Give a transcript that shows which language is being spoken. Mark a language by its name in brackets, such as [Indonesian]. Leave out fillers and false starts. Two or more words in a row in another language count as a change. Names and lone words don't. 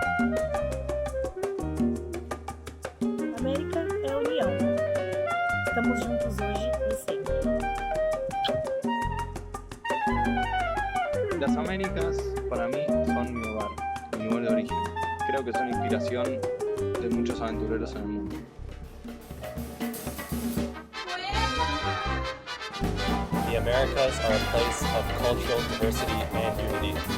[Portuguese] América é a união. Estamos juntos hoje e sempre. [Spanish] Las Américas para mí son mi hogar, mi lugar de origen. Creo que son inspiración de muchos aventureros en el mundo. [English] The Americas are a place of cultural diversity and unity.